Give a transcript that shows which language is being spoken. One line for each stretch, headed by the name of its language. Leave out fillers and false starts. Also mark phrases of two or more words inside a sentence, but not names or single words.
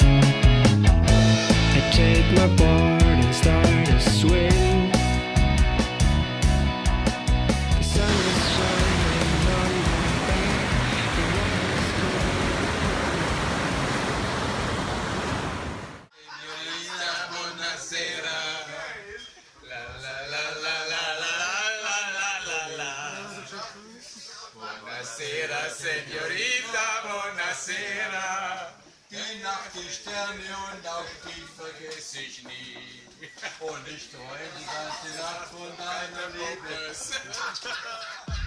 English: I take my board and start to swim. The sun is shining on my back. The water's
Italian: Buonasera. La la la la la la la la la la. Buonasera, Senorita, buonasera.
German: Die Nacht, die Sterne und auch die vergesse ich nie. Und ich träume die ganze Nacht von deiner Liebe.